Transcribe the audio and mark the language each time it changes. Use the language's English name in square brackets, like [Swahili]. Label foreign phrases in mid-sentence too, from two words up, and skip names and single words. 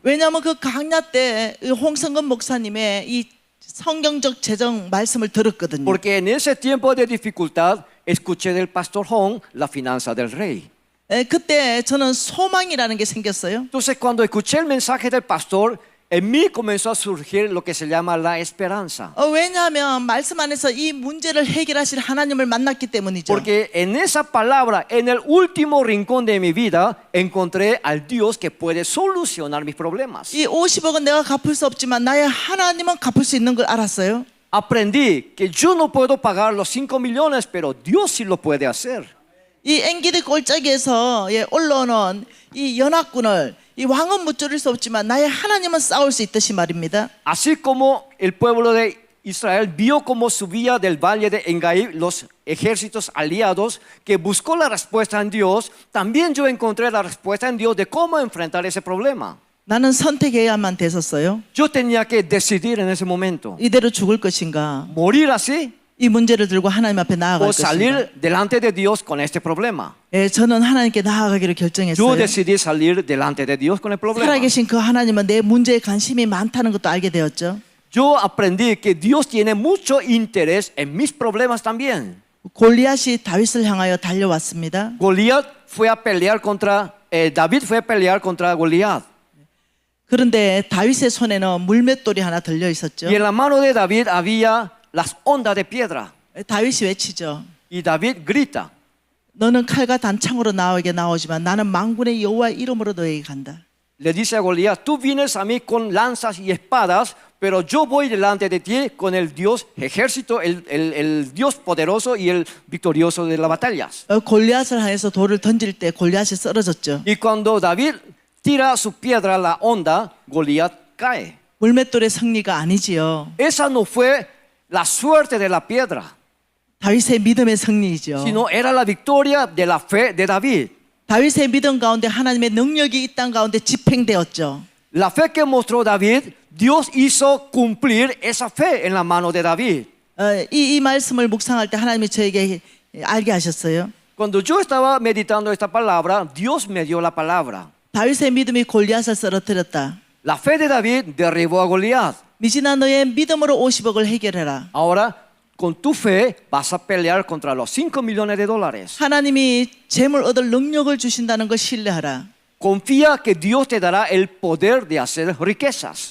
[Korean] 왜냐하면 그 강야 때 홍성근 목사님의 이 성경적 재정 말씀을 들었거든요. [Spanish] Porque en ese tiempo de dificultad escuché del pastor Hong la finanza del rey. [Korean] 그때 저는 소망이라는 게 생겼어요. [Spanish] Entonces cuando escuché el mensaje del pastor, en mí comenzó a surgir lo que se llama la esperanza. [Korean] 왜냐하면 말씀 안에서 이 문제를 해결하실 하나님을 만났기 때문이죠. [Spanish] Porque en esa palabra, en el último rincón de mi vida, encontré al Dios que puede solucionar mis problemas. [Korean] 이 50억은 내가 갚을 수 없지만 나의 하나님은 갚을 수 있는 걸 알았어요. [Spanish] Aprendí que yo no puedo pagar los 5 millones, pero Dios sí lo puede hacer. [Korean] 이 앵기드 골짜기에서 올라오는 이 연합군을 이 왕은 무찌를 수 없지만 나의 하나님은 싸울 수 있듯이 말입니다. [Spanish] Así como el pueblo de Israel vio cómo subía del valle de Engai los ejércitos aliados que buscó la respuesta en Dios, también yo encontré la respuesta en Dios de cómo enfrentar ese problema. [Korean] 나는 선택해야만 됐었어요. [Spanish] Yo tenía que decidir en ese momento, [Korean] 이대로 죽을 것인가, [Spanish] morir así [Korean] 이 문제를 들고 하나님 앞에 나아갈 [Spanish] o [Korean] 것인가. [Spanish] salir delante de Dios con este problema. [Korean] 저는 하나님께 나아가기를 [Spanish] Yo [Korean] 결정했어요. [Spanish] decidí salir delante de Dios con el problema. [Korean] 살아계신 그 하나님은 내 문제에 관심이 많다는 것도 알게 되었죠. [Spanish] Yo aprendí que Dios tiene mucho interés en mis problemas también. [Korean] 골리앗이 다윗을 향하여 달려왔습니다. [Spanish] David fue a pelear contra Goliat. [Korean] 그런데 다윗의 손에는 물맷돌이 하나 들려 있었죠. [Spanish] Y en la mano de David había las ondas de piedra. [Korean] 다윗이 외치죠. [Spanish] Y David grita. [Korean] 너는 칼과 단창으로 나에게 나오지만 나는 만군의 여호와의 이름으로 너에게 간다. [Spanish] Le dice a Goliat, tú vienes a mí con lanzas y espadas, pero yo voy delante de ti con el Dios ejército, el Dios poderoso y el victorioso de las batallas. [Korean] 골리앗을 향해서 돌을 던질 때 골리앗이 쓰러졌죠. [Spanish] Y cuando David tira su piedra a la onda, Goliat cae. [Korean] 물맷돌의 승리가 아니지요. [Spanish] Esa no fue la suerte de la piedra, [Korean] 다윗의 믿음의 승리이죠. [Spanish] sino era la victoria de la fe de David. [Korean] 다윗의 믿음 가운데 하나님의 능력이 이 땅 가운데 집행되었죠. [Spanish] La fe que mostró David, Dios hizo cumplir esa fe en la mano de David. [Korean] 이 말씀을 묵상할 때 하나님이 저에게 알게 하셨어요. [Spanish] Cuando yo estaba meditando esta palabra, Dios me dio la palabra. [Korean] 다윗의 믿음이 골리앗을 쓰러뜨렸다. [Spanish] La fe de David derribó a Goliat. [Korean] 미진아 너의 믿음으로 50억을 해결해라. [Spanish] Ahora, con tu fe vas a pelear contra los 5 millones de dólares. [Korean] 하나님이 재물 얻을 능력을 주신다는 걸 신뢰하라. [Spanish] Confía que Dios te dará el poder de hacer riquezas.